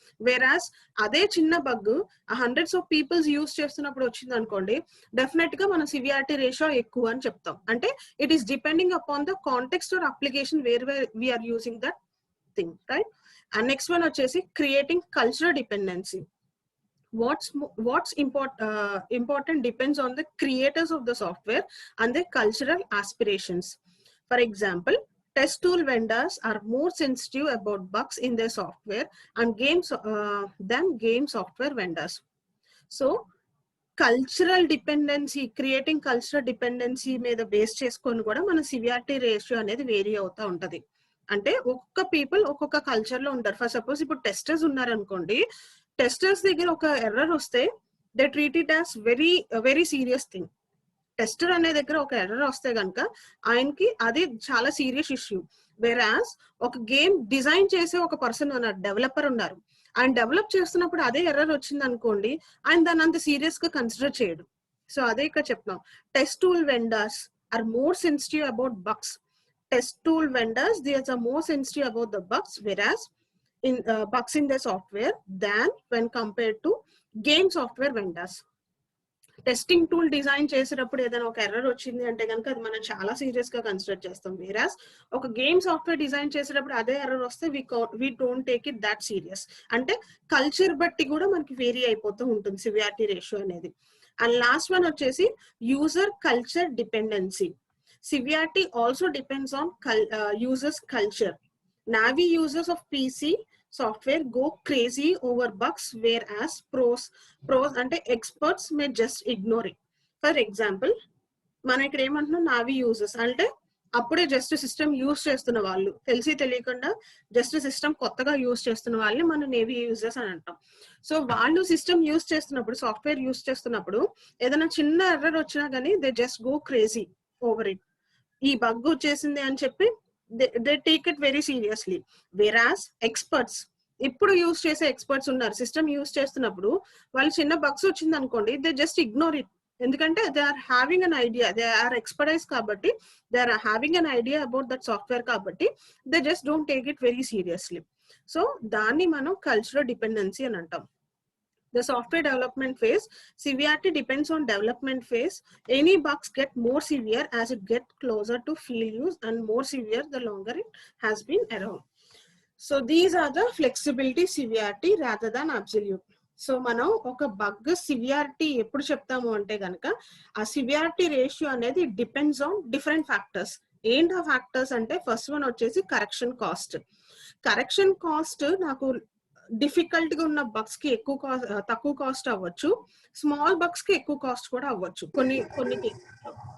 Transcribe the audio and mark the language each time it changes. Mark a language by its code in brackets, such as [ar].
[te] వేరాస్ అదే చిన్న bug [en] hundreds of peoples [te] use చేస్తున్నప్పుడు వచ్చింది అనుకోండి, డెఫినెట్ గా మన సివియారిటీ రేషియో ఎక్కువ అని చెప్తాం. అంటే [en] It is depending upon the context or application where we are using that thing, right? [te] And next one వచ్చేసి creating cultural dependency. [en] What's important depends on the creators of the software and their cultural aspirations. For example, test tool vendors are more sensitive about bugs in their software and than game software vendors. [te] So cultural dependency, creating cultural dependency మీద base చేసుకొని కూడా మన severity ratio అనేది vary అవుతా ఉంటది. అంటే ఒక్కొక్క people ఒక్కొక్క కల్చర్ లో ఉంటారు. ఫర్ సపోజ్ ఇప్పుడు టెస్టర్స్ ఉన్నారనుకోండి, టెస్టర్స్ దగ్గర ఒక ఎర్రర్ వస్తే [en] They treat it as very serious thing. [te] Tester అనే దగ్గర ఒక ఎర్రర్ వస్తే కనుక ఆయనకి అది చాలా సీరియస్ ఇష్యూ. వేరాస్ ఒక గేమ్ డిజైన్ చేసే ఒక పర్సన్ ఉన్నారు, డెవలపర్ ఉన్నారు, ఆయన డెవలప్ చేస్తున్నప్పుడు అదే ఎర్రర్ వచ్చింది అనుకోండి, ఆయన దాన్ని అంత సీరియస్ గా కన్సిడర్ చేయడు. సో అదే ఇక్కడ చెప్తున్నాం, [en] Test tool vendors are more sensitive about bugs. Test tool vendors, they are more sensitive about the bugs, whereas in bugs in the software than when compared to game software vendors. [te] Testing tool design చేసేటప్పుడు ఏదైనా ఒక error వచ్చింది అంటే కనుక అది మనం చాలా serious గా కన్సిడర్ చేస్తాం. వేరాస్ ఒక గేమ్ సాఫ్ట్వేర్ డిజైన్ చేసేటప్పుడు అదే ఎర్రర్ వస్తే [en] We don't take it that serious. [te] అంటే కల్చర్ బట్టి కూడా మనకి వేరీ అయిపోతూ ఉంటుంది సివియారిటీ రేషియో అనేది. అండ్ లాస్ట్ వన్ వచ్చేసి user culture dependency. [en] Severity also depends on users' culture. Navi users of PC software go crazy over bugs, whereas pros and experts may just ignore it. For example, [te] మనం ఇక్కడ ఏమంటున్నాం, నావి users అంటే అప్పుడే just system use చేస్తున్న వాళ్ళు, తెలిసి తెలియకుండా జస్ట్ సిస్టమ్ కొత్తగా యూజ్ చేస్తున్న వాళ్ళని మనం నేవీ యూజర్స్ అని అంటాం. సో వాళ్ళు సిస్టమ్ యూజ్ చేస్తున్నప్పుడు, సాఫ్ట్వేర్ యూజ్ చేస్తున్నప్పుడు ఏదైనా చిన్న ఎర్రర్ వచ్చినా కానీ [en] They just go crazy over it. [te] ఈ బగ్ వచ్చేసింది అని చెప్పి [en] They take it very seriously. [te] వెరాస్ experts, ఇప్పుడు యూజ్ చేసే ఎక్స్పర్ట్స్ ఉన్నారు, సిస్టమ్ యూజ్ చేస్తున్నప్పుడు వాళ్ళు చిన్న బగ్స్ వచ్చింది అనుకోండి, [en] They just ignore it. ఎందుకంటే they are having an idea, they are expertise కాబట్టి, they are having an idea about that software కాబట్టి they just don't take it very seriously. [te] So దాన్ని మనం కల్చరల్ డిపెండెన్సీ అని అంటాం. [en] The software development phase, severity depends on development phase. Any bugs get more severe as it gets closer to field use, and more severe the longer it has been around. So these are the flexibility, severity rather than absolute. [te] So మనం ఒక bug severity ఎప్పుడు చెప్తాము అంటే కనుక, ఆ severity ratio అనేది depends on different factors. ఏంటి ఆ ఫ్యాక్టర్స్ అంటే, ఫస్ట్ వన్ వచ్చేసి కరెక్షన్ కాస్ట్. కరెక్షన్ కాస్ట్ నాకు డిఫికల్ట్ గా ఉన్న బగ్స్ కి ఎక్కువ కాస్ట్, తక్కువ కాస్ట్ అవ్వచ్చు, స్మాల్ బగ్స్ కి ఎక్కువ కాస్ట్ కూడా అవ్వచ్చు కొన్ని కొన్ని కేసుల్లో.